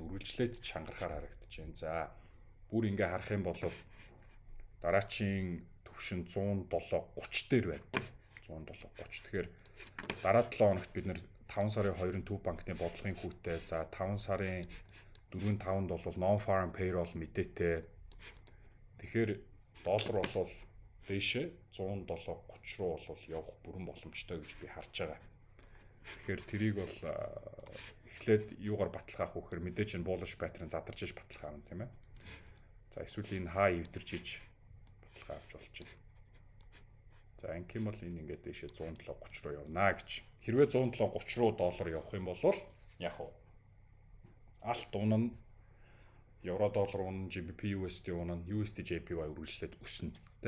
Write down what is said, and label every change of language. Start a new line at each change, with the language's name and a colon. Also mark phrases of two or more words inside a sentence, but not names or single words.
Mongolian: Үргэлжлээд чангарахаар харагдаж байна. За бүр ингээ харах юм бол дараачийн төвшин 107.30 дээр байна. 107.30. Тэгэхээр дараа 7 хоногт бид нэр 5 сарын 2-ын Төв банкны бодлогын хүүтэй, за 5 сарын 4-ийн 5-нд бол
English: non-farm payroll
Mongolian: мэдээтэй. Тэгэхээр доллар бол дээшээ 107.30 руу бол явах бүрэн боломжтой гэж би харж байгаа. Тэгэхээр тэрийг бол эхлээд юугаар баталгаах вэ гэхээр мэдээж энэ
English: bullish pattern
Mongolian: задарч иж баталгаах юм тийм ээ. За эсвэл энэ хаа эвдэрч иж баталгаа авч болж байна. За ингээм бол энэ ингээд дээшээ 107.30 руу явна гэж. Хэрвээ 107.30 руу доллар явах юм бол яг уу алт унана, евро доллар унана, GBP USD унана, USD JPY үргэлжлээд өснө тий.